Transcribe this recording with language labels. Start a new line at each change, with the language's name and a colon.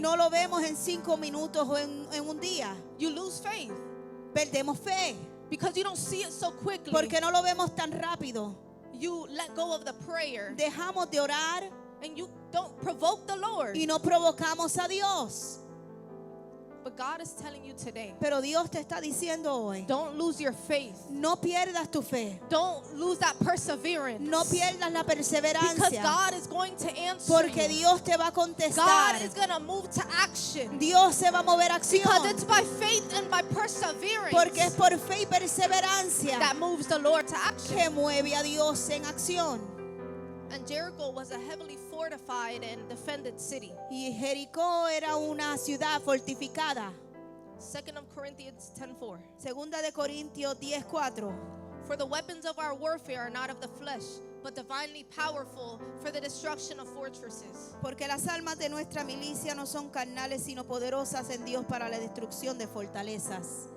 Spanish: no lo vemos en 5 minutos o en un día.
English: You lose faith
Spanish: Perdemos fe
English: because you don't see it so quickly.
Spanish: porque no lo vemos tan rápido.
English: You let go of the prayer
Spanish: Dejamos de orar
English: and you don't provoke the Lord.
Spanish: y no provocamos a Dios.
English: But God is telling you today,
Spanish: Pero Dios te está diciendo hoy:
English: don't lose your faith.
Spanish: no pierdas tu fe,
English: Don't lose that perseverance.
Spanish: no pierdas la
English: Because
Spanish: perseverancia,
English: God is going to answer
Spanish: porque
English: you.
Spanish: Dios te va a contestar.
English: God is going to move to action.
Spanish: Dios se va a mover a
English: Because
Spanish: acción,
English: it's by faith and by perseverance
Spanish: porque es por fe y perseverancia
English: that moves the Lord to action.
Spanish: que mueve a Dios en acción.
English: And Jericho was a heavily fortified and defended city.
Spanish: Y Jericó era una ciudad fortificada.
English: 2 Corinthians 10:4.
Spanish: Segunda de Corintios 10:4.
English: For the weapons of our warfare are not of the flesh, but divinely powerful for the destruction of fortresses.
Spanish: Porque las almas de nuestra milicia no son carnales, sino poderosas en Dios para la destrucción de fortalezas.